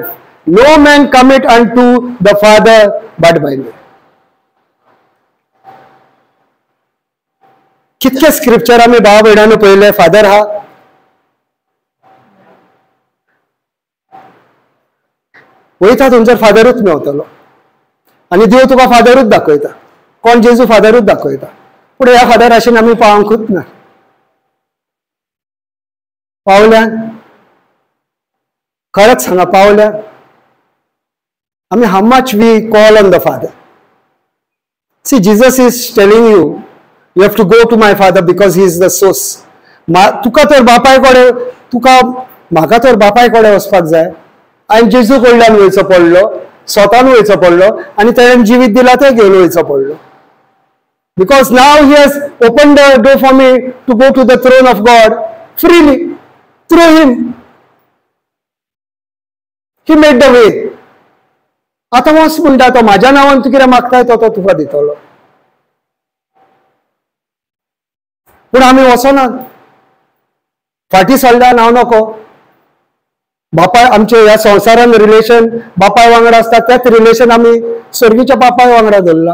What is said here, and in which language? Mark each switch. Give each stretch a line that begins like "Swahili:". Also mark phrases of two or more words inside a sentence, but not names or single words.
English: No man cometh unto the Father but by me.
Konkani: कितके स्क्रिप्चर आमी भावा भयणांनो पळयले. फादर हा वयता थंयसर फादरूच मेवतलो, आनी देव तुका फादरूच दाखयता. कोण जेजू फादरूच दाखयता. पूण ह्या फादर आशेन आमी पावंकूच ना. पावल्या खरेंच सांगा, पावल्या आमी
English: how much we call on the Father. See Jesus is telling you you have to go to my father because he is the source.
Konkani: तुका तर बापाय कडेन, तुका म्हाका तर बापाय कडेन वचपाक जाय. हांवें जेजू कडल्यान वयचो पडलो, स्वतान वयचो पडलो, आनी ताणें जिवीत दिला तें घेवन वयचो पडलो.
English: Because now he has open the door for me to go to the throne of God freely through him. He made the way.
Konkani: आतां वच म्हणटा तो, म्हाज्या नांवान तूं कितें मागताय तो तुका दितलो. पूण आमी वचना, फाटीं सरल्यान हांव नको. बापाय आमचे ह्या संवसारान रिलेशन बापाय वांगडा आसता तेच रिलेशन आमी स्वर्गीच्या बापाय वांगडा धरला.